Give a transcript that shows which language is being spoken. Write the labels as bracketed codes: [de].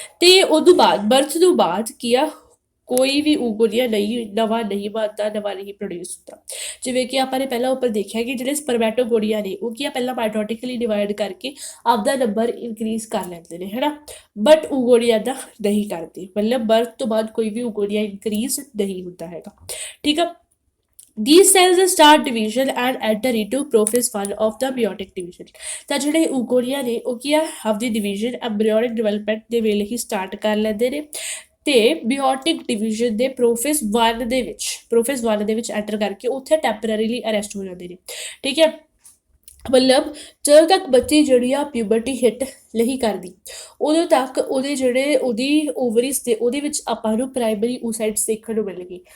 [pa] ਤੇ ਉਦੋਂ ਬਾਅਦ ਬਰਥ ਤੋਂ ਬਾਅਦ ਕੀ ਆ, ਕੋਈ ਵੀ ਓਗੋਰੀਆ ਨਵਾਂ ਨਹੀਂ ਬਣਦਾ, ਨਵਾਂ ਨਹੀਂ ਪ੍ਰੋਡਿਊਸ ਹੁੰਦਾ। ਜਿਵੇਂ ਕਿ ਆਪਾਂ ਨੇ ਪਹਿਲਾਂ ਉੱਪਰ ਦੇਖਿਆ ਕਿ ਜਿਹੜੇ ਸਪਰਮੈਟੋਗੋਰੀਆ ਨੇ ਉਹ ਕੀ ਆ, ਪਹਿਲਾਂ ਮਾਈਟੋਟਿਕਲੀ ਡਿਵਾਈਡ ਕਰਕੇ ਆਪਦਾ ਨੰਬਰ ਇਨਕਰੀਜ਼ ਕਰ ਲੈਂਦੇ ਨੇ, ਹੈ ਨਾ, ਬਟ ਓਗੋਰੀਆ ਦਾ ਨਹੀਂ ਕਰਦੇ, ਮਤਲਬ ਬਰਥ ਤੋਂ ਬਾਅਦ ਕੋਈ ਵੀ ਓਗੋਰੀਆ ਇਨਕਰੀਜ਼ ਨਹੀਂ ਹੁੰਦਾ ਹੈਗਾ, ਠੀਕ ਆ। [en] These cells start division and enter into prophase 1 of the meiotic division। [pa] ਤਾਂ ਜਿਹੜੇ ਓਗੋਰੀਆ ਨੇ ਉਹ ਕੀ ਆ, ਆਪਦੀ ਡਿਵੀਜ਼ਨ ਐਮਬ੍ਰਿਓਨਿਕ ਡਿਵੈਲਪਮੈਂਟ ਦੇ ਵੇਲੇ ਹੀ ਸਟਾਰਟ ਕਰ ਲੈਂਦੇ ਨੇ, ਤੇ ਬਿਓਟਿਕ ਡਿਵੀਜ਼ਨ ਦੇ ਪ੍ਰੋਫੇਸ 1 ਦੇ ਵਿੱਚ ਐਂਟਰ ਕਰਕੇ ਉੱਥੇ ਟੈਂਪਰੇਰੀਲੀ ਅਰੈਸਟ ਹੋ ਜਾਂਦੇ ਨੇ, ਠੀਕ ਹੈ। ਮਤਲਬ ਜਦੋਂ ਤੱਕ ਬੱਚੀ ਜਿਹੜੀ ਆ ਪਿਊਬਰਟੀ ਹਿੱਟ ਨਹੀਂ ਕਰਦੀ, ਉਦੋਂ ਤੱਕ ਉਹਦੀ ਓਵਰੀਜ਼ ਦੇ ਉਹਦੇ ਵਿੱਚ ਆਪਾਂ ਨੂੰ ਪ੍ਰਾਇਮਰੀ ਓਸਾਈਟਸ ਦੇਖਣ ਨੂੰ ਮਿਲਣਗੇ।